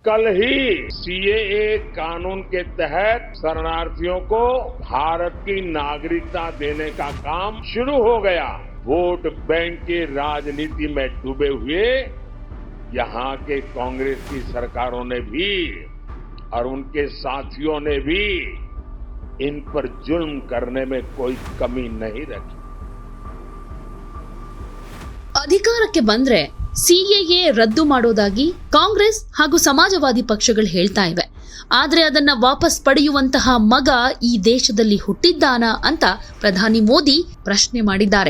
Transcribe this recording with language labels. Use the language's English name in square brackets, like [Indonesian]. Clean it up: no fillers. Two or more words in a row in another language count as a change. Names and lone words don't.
[Hindi] कल ही सीएए कानून के तहत शरणार्थियों को भारत की नागरिकता देने का काम शुरू हो गया। वोट बैंक की राजनीति में डूबे हुए यहाँ के कांग्रेस की सरकारों ने भी और उनके साथियों ने भी इन पर जुल्म करने में कोई कमी नहीं रखी। [Kannada] ಅಧಿಕಾರಕ್ಕೆ ಬಂದ್ರೆ ಸಿಎಎ ರದ್ದು ಮಾಡೋದಾಗಿ ಕಾಂಗ್ರೆಸ್ ಹಾಗೂ ಸಮಾಜವಾದಿ ಪಕ್ಷಗಳು ಹೇಳ್ತಾ ಇವೆ. ಆದ್ರೆ ಅದನ್ನ ವಾಪಸ್ ಪಡೆಯುವಂತಹ ಮಗ ಈ ದೇಶದಲ್ಲಿ ಹುಟ್ಟಿದ್ದಾನಾ ಅಂತ ಪ್ರಧಾನಿ ಮೋದಿ ಪ್ರಶ್ನೆ ಮಾಡಿದ್ದಾರೆ.